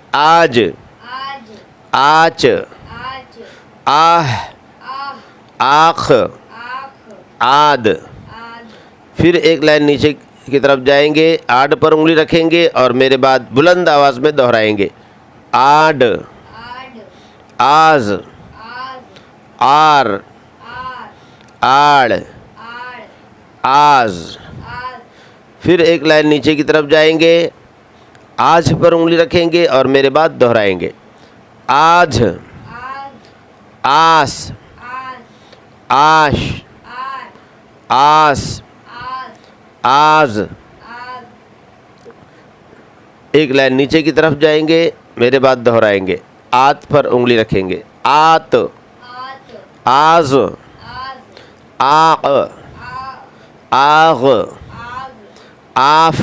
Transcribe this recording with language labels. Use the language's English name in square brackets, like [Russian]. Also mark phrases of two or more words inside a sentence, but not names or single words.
[Urdu] آج، آچ، آہ، آخ، آد۔ پھر ایک لائن نیچے کی طرف جائیں گے، آڈ پر انگلی رکھیں گے اور میرے بعد بلند آواز میں دہرائیں گے۔ آڈ، آز، آر، آڑ، آز۔ پھر ایک لائن نیچے کی طرف جائیں گے، آج پر انگلی رکھیں گے اور میرے بعد دہرائیں گے۔ آج، آس، آش، آس، آز۔ ایک لائن نیچے کی طرف جائیں گے، میرے بعد دہرائیں گے۔ آت پر انگلی رکھیں گے۔ آت، آز، آق، آغ، آف۔